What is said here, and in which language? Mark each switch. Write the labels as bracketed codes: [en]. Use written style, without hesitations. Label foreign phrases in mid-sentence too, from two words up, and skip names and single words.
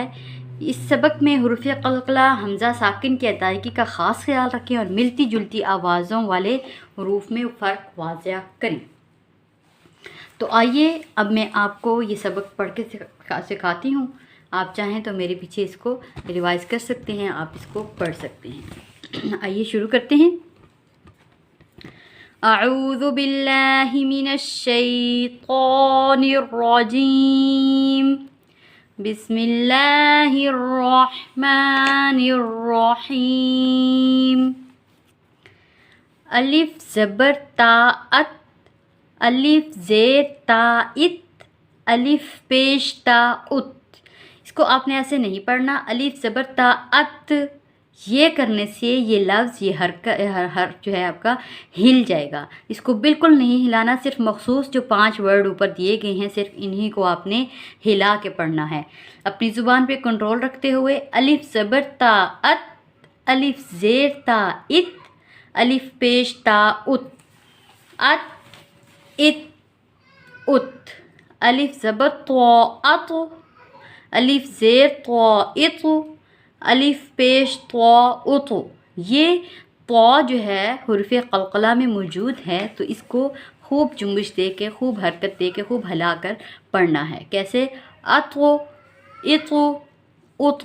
[ur] اس سبق میں حروفِ قلقلہ ہمزہ ساکن کی ادائیگی کا خاص خیال رکھیں اور ملتی جلتی آوازوں والے حروف میں فرق واضح کریں. تو آئیے اب میں آپ کو یہ سبق پڑھ کے سکھاتی ہوں. آپ چاہیں تو میرے پیچھے اس کو ریوائز کر سکتے ہیں، آپ اس کو پڑھ سکتے ہیں. آئیے شروع کرتے ہیں. [ar] أعوذ بالله من الشيطان الرجيم. بسم الله الرحمن الرحيم. [ur] الف زبر تا اَت, الف زیر تا اِت، الف پیش تا اُت. اس کو آپ نے ایسے نہیں پڑھنا۔ الف زبر تا اَت یہ کرنے سے یہ لفظ، یہ ہر جو ہے آپ کا ہل جائے گا. اس کو بالکل نہیں ہلانا۔ صرف مخصوص جو 5 ورڈ اوپر دیے گئے ہیں صرف انہیں کو آپ نے ہلا کے پڑھنا ہے. اپنی زبان پہ کنٹرول رکھتے ہوئے الف زبر تا اَت، الف زیر تا اِت، الف پیش تا اُت، اَت، اِت، اُت. الف زبر تو اَت, الف زیر تو اِت، الف پیش تو اُت. یہ تو جو ہے حروفِ قلقلہ میں موجود ہے تو اس کو خوب جنبش دے کے، خوب حرکت دے کے، خوب ہلا کر پڑھنا ہے. کیسے؟ اَتو، اِتو، اُتو.